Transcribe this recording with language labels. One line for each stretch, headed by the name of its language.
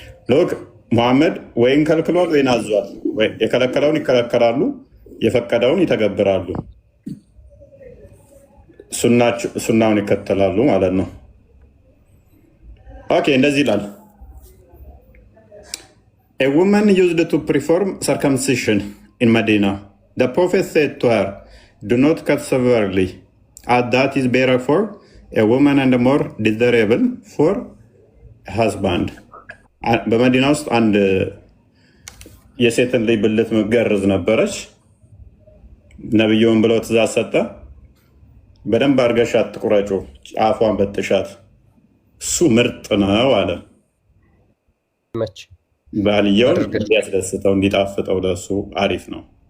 Amharic: ሎክ መሐመድ ወይን ከልክሏል ወይን አዟል። የከለከለውን ይከለከላሉ፣ የፈቀደውን ይተገብራሉ፣ ሱናውን ይከተላሉ ማለት ነው። ኦኬ እንደዚህ ይላል።
English: A woman used to perform circumcision in Medina. The Prophet said to her, do not cut severely, as that is better for a woman and more desirable for a husband.
Amharic: በመዲና ውስጥ አንድ የሴትን ልጅ ብልት መገረዝ ነበረች። ነብዩን ብለው ትእዛዝ ሰጠ። በደንብ አድርገሻት ቁረጩ፣ ጫፏን በጥሻት፣ እሱ ምርጥ ነው አለ። ባልየውን እንዲያስደስተው እንዲጣፍጠው ለእሱ አሪፍ ነው።